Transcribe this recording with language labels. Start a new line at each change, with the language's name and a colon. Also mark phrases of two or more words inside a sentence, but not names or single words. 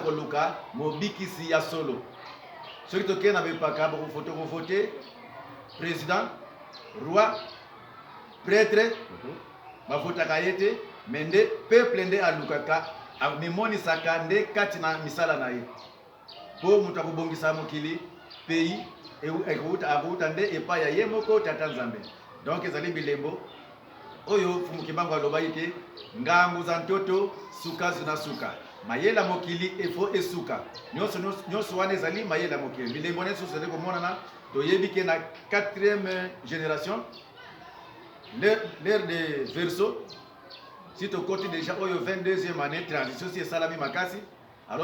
Lingala: koluka mobikisi ya solo soki tokei na bepaka bokofote
French: président roi prêtre
Lingala: bavotaka ye te me nde peuple nde alukaka amemonisaka nde kati na misala na ye mpo moto akobongisa mokili pays akouta nde epai ya ye moko tata nzambe. Donc ezali bilembo oyo Fumu Kimbangu alobaki
Kongo: ke ngangu za ntoto suka zina suka
Lingala: mayela mokili efo esuka nyonso wana ezali mayela mokili. Bilembo nyonso ezali komonana toyebi ke na
French: 4e génération l'ère de Verseau
Lingala: si tokoti déjà oyo
French: 22e année transition
Lingala: si esalami makasi alors